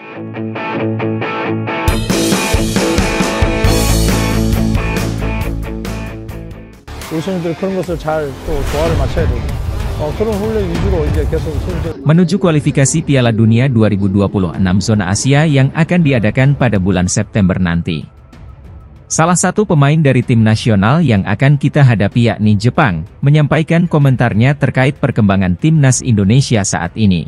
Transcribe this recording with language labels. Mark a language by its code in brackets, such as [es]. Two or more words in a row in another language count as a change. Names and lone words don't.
[ko] 우리 선수들이 그런 것을 잘 또 조화를 맞춰야 되고 그런 훈련 위주로 이제 계속 [id] menuju kualifikasi Piala Dunia 2026 zona Asia yang akan diadakan pada bulan September nanti. Salah satu pemain dari tim nasional yang akan kita hadapi yakni Jepang, menyampaikan komentarnya terkait perkembangan timnas Indonesia saat ini.